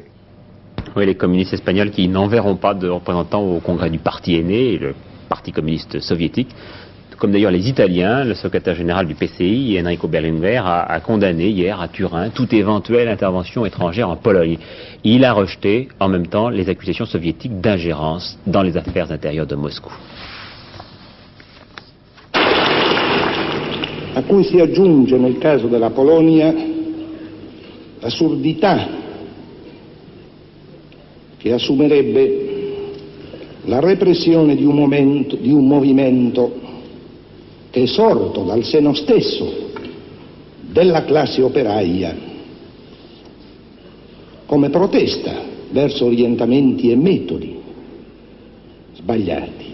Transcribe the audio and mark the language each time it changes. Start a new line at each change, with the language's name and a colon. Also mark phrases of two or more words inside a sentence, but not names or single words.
French: Oui, les communistes espagnols qui n'enverront pas de représentants au congrès du parti aîné, le Parti communiste soviétique, comme d'ailleurs les Italiens. Le secrétaire général du PCI, Enrico Berlinguer, a condamné hier à Turin toute éventuelle intervention étrangère en Pologne. Il a rejeté en même temps les accusations soviétiques d'ingérence dans les affaires intérieures de Moscou.
Italian: A cui si aggiunge nel caso della Polonia l'assurdità che assumerebbe la repressione di un movimento che è sorto dal seno stesso della classe operaia come protesta verso orientamenti e metodi sbagliati.